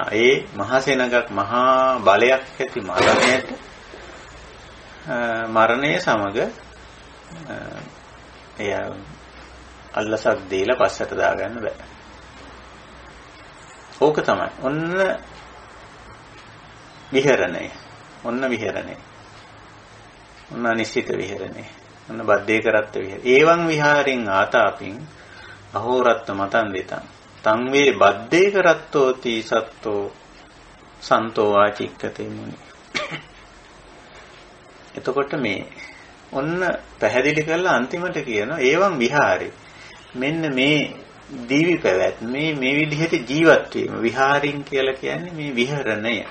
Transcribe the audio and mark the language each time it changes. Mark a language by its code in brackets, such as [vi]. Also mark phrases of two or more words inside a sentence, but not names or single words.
[si] ඒ මහා සේනගක් මහා බලයක් ඇති මරණය සමග එය අල්ලසක් දීලා පස්සට දාගන්න බෑ. ඕක තමයි. ඔන්න විහරණය. ඔන්න අනිශ්චිත විහරණය. ඔන්න බද්දේ කරත්ත විහරණය. [pi] ඒවං විහාරින් ආතාපින් අහෝරත්ත මතන් දෙතං. තං වේ බද්දේ කරත්තෝති සත්තෝ සන්තෝ ආචික්කතේ මුනි. [si] එතකොට මේ ඔන්න පැහැදිලි කරලා අන්තිමට කියනවා [pi] ඒවං විහාරේ. [si] මෙන්න මේ දීවි පැවැත් මේ විදිහට ජීවත් වීම විහාරින් කියලා කියන්නේ මේ විහරණය.